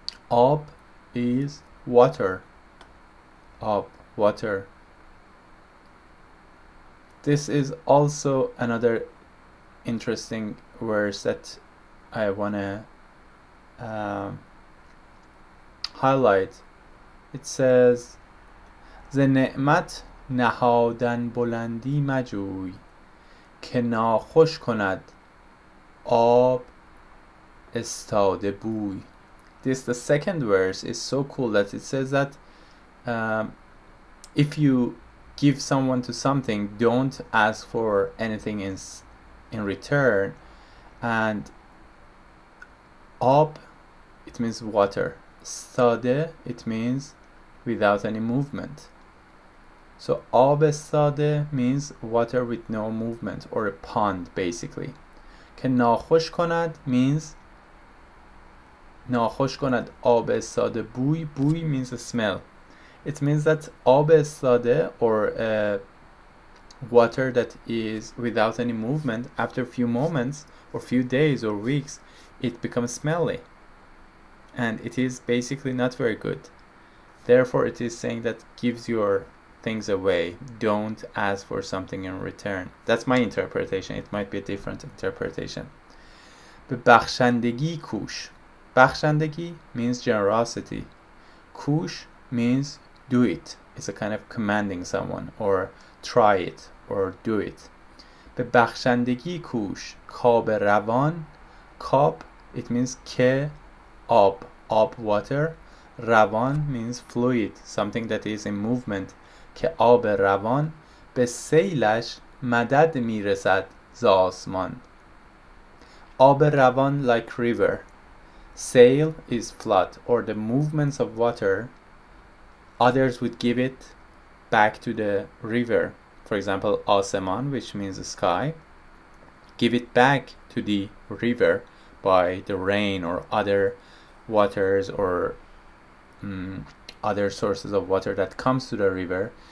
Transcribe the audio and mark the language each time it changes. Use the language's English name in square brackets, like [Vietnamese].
[English] Ab is water. Ab, water. This is also another interesting verse that I want to highlight. It says, [Persian] ز نعمت نهادن بلندی مجوی که ناخوش کند آب استاده بوی. [English] The second verse is so cool that it says that if you give someone to something, don't ask for anything in return. And ab, it means water. Saade, it means without any movement. So ab saade means water with no movement, or a pond basically. [Persian] که ناخوش کند means ناخوش کند آب ساده بوی. [English] بوی means a smell. It means that [Persian] آب ساده, [English] or water that is without any movement, after a few moments or few days or weeks, it becomes smelly, and it is basically not very good. Therefore, it is saying that gives your things away. Don't ask for something in return. That's my interpretation. It might be a different interpretation. [Persian] به بخشندگی کوش. [English] بخشندگی means generosity. کوش means do it. It's a kind of commanding someone, or try it, or do it. [Persian] به بخشندگی کوش کاب روان. [English] کاب, it means که, آب, water. روان means fluid, something that is in movement. [Persian] که آب روان به سیلش مدد میرسد ز آسمان. آب روان [English] like river. Sail is flood, or the movements of water. Others would give it back to the river. For example, آسمان, which means the sky, give it back to the river by the rain or other waters, or other sources of water that comes to the river.